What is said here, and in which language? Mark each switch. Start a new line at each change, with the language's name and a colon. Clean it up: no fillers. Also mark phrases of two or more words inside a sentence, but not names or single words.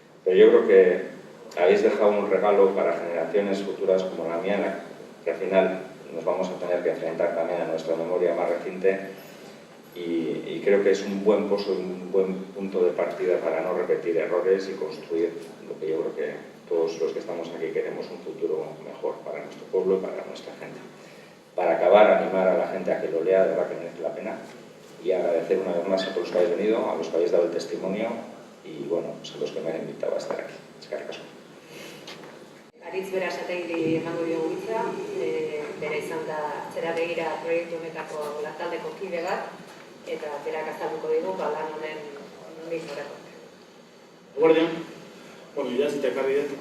Spanish: Pero yo creo que habéis dejado un regalo para generaciones futuras como la mía, en la que al final nos vamos a tener que enfrentar también a nuestra memoria más reciente, y creo que es un buen pozo, un buen punto de partida para no repetir errores y construir lo que yo creo que todos los que estamos aquí queremos, un futuro mejor para nuestro pueblo y para nuestra gente. Para acabar, animar a la gente a que lo lea, de verdad que merece la pena, y agradecer una vez más a todos los que habéis venido, a los que habéis dado el testimonio y bueno, pues a los que me han invitado a estar aquí.
Basque: Eskerrik asko. Aritz Berasategiri emango diogu hitza, bera izan da Atzera Begira proiektu honetako lantaldeko kide bat, eta berak azalduko digu lan honen nondik norakoak. Eguerdian, irazita ekarri dut.